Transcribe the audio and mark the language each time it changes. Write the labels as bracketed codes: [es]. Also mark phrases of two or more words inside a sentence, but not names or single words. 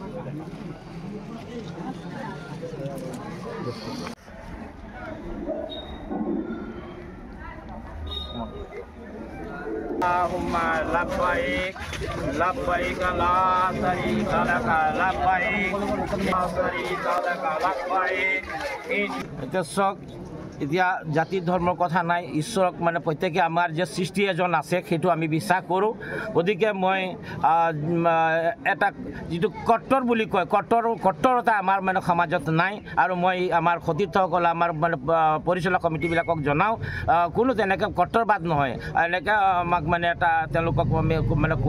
[ar] اللهم لبيك لبيك لا شريك لك لبيك لا شريك لك لبيك [as] এতিয়া জাতি ধৰ্মৰ কথা নাই ঈশ্বৰক মানে প্ৰত্যেকে আমাৰ যে সৃষ্টি এজন আছে সেইটো আমি বিশ্বাস কৰোঁ গতিকে মই এটা যিটো কট্টৰ বুলি কয় কট্টৰতা আমাৰ মানে সমাজত নাই আৰু মই আমাৰ সতীৰ্থসকল আমাৰ মানে পৰিচালক কমিটিবিলাকক জনাওঁ কোনো তেনেকৈ কট্টৰবাদ নহয় এনেকৈ আমাক মানে এটা তেওঁলোকক মানে কোৱা